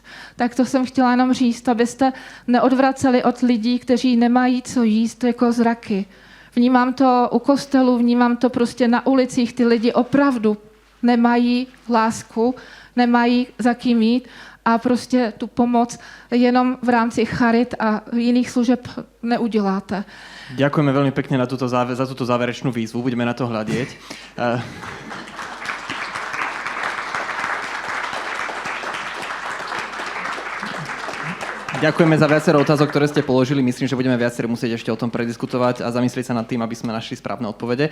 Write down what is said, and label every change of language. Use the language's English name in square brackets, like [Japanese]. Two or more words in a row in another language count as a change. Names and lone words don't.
[Czech] Tak to jsem chtěla jenom říct, abyste neodvraceli od lidí, kteří nemají co jíst jako zraky. Vnímám to u kostelů, vnímám to prostě na ulicích, ty lidi opravdu nemají lásku, nemají za kým jít a prostě tu pomoc jenom v rámci charit a jiných služeb neuděláte. [Slovak] Ďakujeme veľmi pekne za túto záverečnú výzvu, budeme na to hľadieť. Ďakujeme za viacero otázok, ktoré ste položili. Myslím, že budeme viacerí musieť ešte o tom prediskutovať a zamyslieť sa nad tým, aby sme našli správne odpovede.